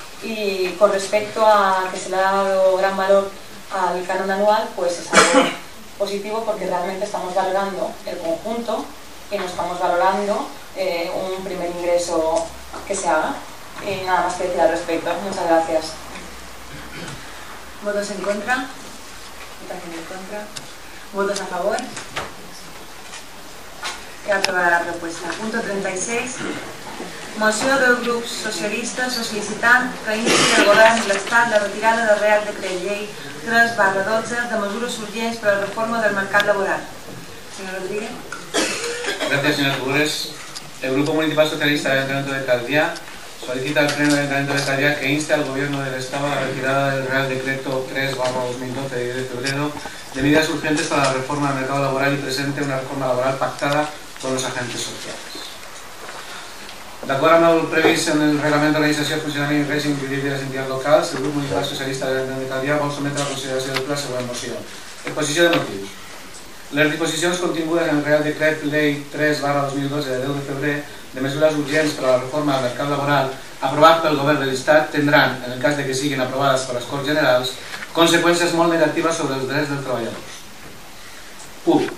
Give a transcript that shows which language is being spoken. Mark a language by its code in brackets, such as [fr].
[es] Y con respecto a que se le ha dado gran valor al canon anual, pues es algo positivo, porque realmente estamos valorando el conjunto y no estamos valorando un primer ingreso que se haga. Y nada más que decir al respecto. Muchas gracias. ¿Votos en contra? ¿Votación en contra? ¿Votos a favor? Queda aprobada la propuesta. Punto 36. [ca] Moció del grup socialista sol·licitant que insti el govern de l'Estat la retirada del Real Decret Llei 3/12 de mesures urgents per a la reforma del mercat laboral. [es] Señor Rodríguez. Gracias, señora Tugores. El Grupo Municipal Socialista del Ayuntamiento de Calviá solicita al Pleno del Ayuntamiento de Calviá que inste al Gobierno del Estado a la retirada del Real Decreto 3/2012 de 10 de febrero de medidas urgentes para la reforma del mercado laboral y presente una reforma laboral pactada con los agentes socials. [ca] D'acord amb el previst en el Reglament d'Organització, Funcionament i Règim Jurídic de les Entitats Locals, el Grup Municipal Socialista de Calvià vol sometre a la consideració del ple la següent moció. Exposició de motius. Les disposicions contingudes en el Real Decret Llei 3/2012 de 10 de febrer de mesures urgents per a la reforma del mercat laboral aprovat pel Govern de l'Estat tindran, en el cas de que siguin aprovades per les Corts Generals, conseqüències molt negatives sobre els drets dels treballadors. Punt.